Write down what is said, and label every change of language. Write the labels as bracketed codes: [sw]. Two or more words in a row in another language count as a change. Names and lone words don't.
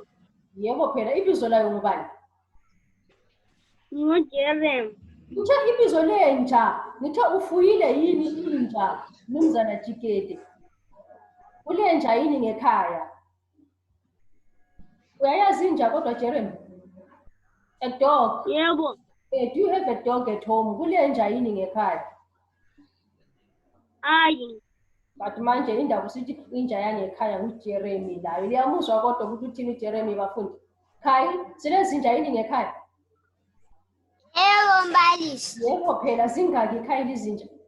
[nd] Yebo phela ibizo layo ngubani? Jeremy. Ngithe ibizo lenja, ngithe ufuyile yini inja Mnumzana Jikede? Ulenja yini ngekhaya? Uyayazi inja kodwa Jeremy? [en] A dog? [nd] Yebo. [en] Do you have a dog at home? [nd] Kulenja yini ngekhaya? Hayi. But manje indaba usithi inja yangekhaya nguJeremy layo. Liyamuzwa kodwa ukuthi uthini Jeremy bafundi? Khai, silezinja yini ngekhaya? Yebo mbalisi. Yebo phela zingaki ekhaya izinja?